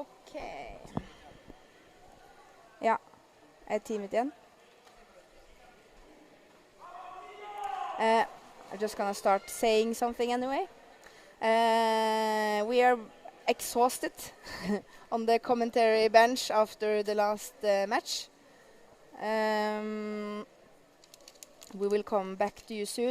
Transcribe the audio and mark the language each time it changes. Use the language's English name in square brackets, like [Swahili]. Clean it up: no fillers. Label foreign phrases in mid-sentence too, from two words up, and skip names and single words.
[Norwegian] Okay. Ja, teamet igjen. [English] I'm just gonna start saying something anyway. We are exhausted on the commentary bench after the last match. We will come back to you soon.